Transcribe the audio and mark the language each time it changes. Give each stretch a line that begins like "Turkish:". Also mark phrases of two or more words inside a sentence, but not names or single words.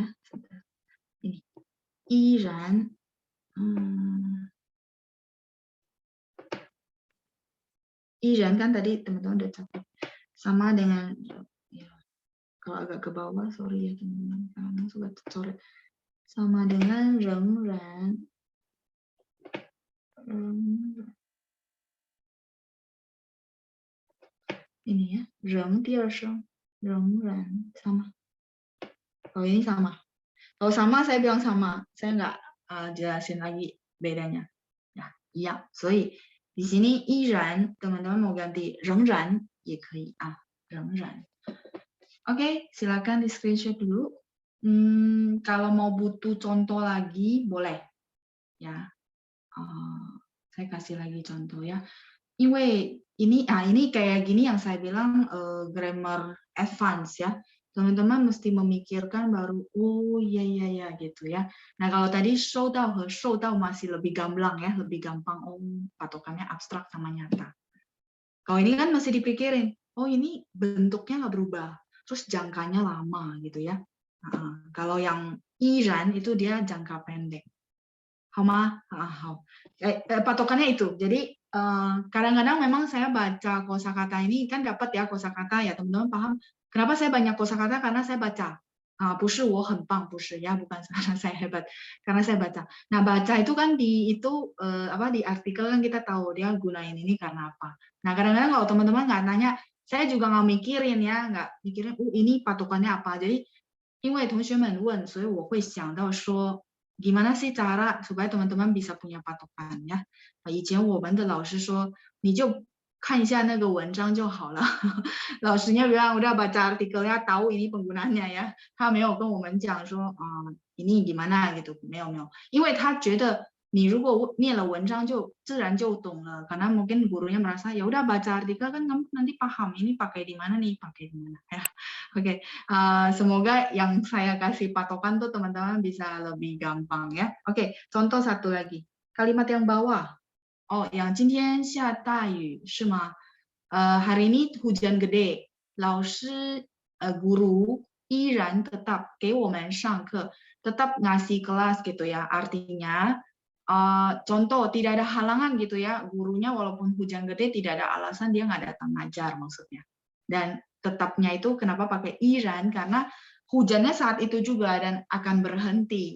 Indonesian: Ini Iran, Iran kan tadi teman-teman udah catat sama dengan ya, kalau agak ke bawah sorry ya teman-teman karena sudah coret sama dengan Rengran. ini ya,
Chinese: 人 第二声，仍然 sama.
Indonesian: Kalau ini sama. Kalau sama saya bilang sama, saya nggak jelasin lagi bedanya. Ya, iya. 所以 di sini 依然 teman-teman mau ganti
Chinese: 仍然也可以啊，仍然。
Indonesian: Oke, silakan di screenshot dulu. Kalau mau butuh contoh lagi boleh ya. Saya kasih lagi contoh ya. Ini kayak gini yang saya bilang grammar advance ya. Teman-teman mesti memikirkan baru, oh iya gitu ya. Nah kalau tadi
Chinese: 收到 和受到
Indonesian: masih lebih gamblang ya, lebih gampang. Oh patokannya abstrak sama nyata. Kalau ini kan masih dipikirin, oh ini bentuknya nggak berubah, terus jangkanya lama gitu ya. Kalau yang 依然 itu dia jangka pendek.
Chinese: 好吗？ 好。
Indonesian: Patokannya itu. Jadi kadang-kadang memang saya baca kosakata ini kan dapat ya kosakata ya teman-teman paham. Kenapa saya banyak kosakata? Karena saya baca.
Chinese: 不是我很棒，不是
Indonesian: ya, bukan karena saya hebat, karena saya baca. Nah baca itu kan di di artikel kan kita tahu dia gunain ini karena apa. Nah kadang-kadang kalau teman-teman nggak nanya, saya juga nggak mikirin ya, nggak mikirin, ini patokannya apa. Jadi
Chinese: 因为同学们问，所以我会想到说
Indonesian: gimana sih cara supaya teman-teman bisa punya patokan ya.
Chinese: 以前我们的老师说，你就看一下那个文章就好了。
Indonesian: 老师 nya bilang udah baca artikelnya tahu ini penggunanya ya.
Chinese: 他没有跟我们讲说
Indonesian: ini gimana gitu,
Chinese: 没有，因为他觉得你如果念了文章就自然就懂了.
Indonesian: Karena mungkin gurunya merasa ya udah baca artikel kan kamu nanti paham ini pakai di mana nih, pakai di mana ya. Oke, semoga yang saya kasih patokan tuh teman-teman bisa lebih gampang ya. Oke, contoh satu lagi. Kalimat yang bawah. Oh, yang
Chinese: 今天下大雨是吗?
Indonesian: Hari ini hujan gede.
Chinese: 老师 guru 依然 tetap 给我们上课,
Indonesian: tetap ngasih kelas gitu ya. Artinya contoh tidak ada halangan gitu ya. Gurunya walaupun hujan gede tidak ada alasan dia nggak datang ngajar maksudnya. Dan tetapnya itu kenapa pakai 依然? Karena hujannya saat itu juga dan akan berhenti.